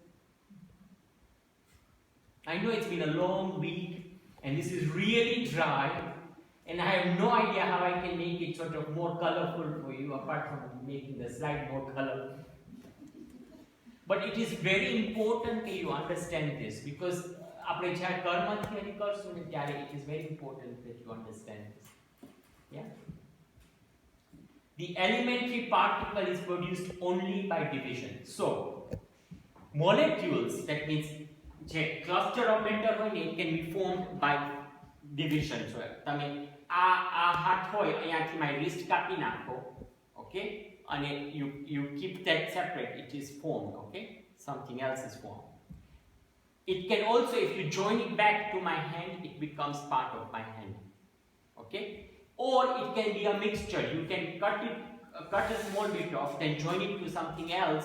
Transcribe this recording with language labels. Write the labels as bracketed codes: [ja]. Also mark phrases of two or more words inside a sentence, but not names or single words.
[en] I know it's been a long week, and this is really dry, and I have no idea how I can make it sort of more colorful for you, apart from making the slide more colorful. But it is very important that you understand this, because [gu] આપણે જ્યારે કર્મ થિયરી કરશું ને ત્યારે [en] it is very important that you understand this. Yeah. The elementary particle is produced only by division. So molecules, that means જે cluster of matter [gu] હોય ને, [en] it can be formed by division. [gu] So તમે આ હાથ હોય, અહીંયાથી [en] my wrist [gu] કાપી નાખો, [en] okay? And you keep that separate, it is formed, okay? Something else is formed. It can also, if you join it back to my hand, it becomes part of my hand, okay? Or it can be a mixture. You can cut a small bit off, then join it to something else.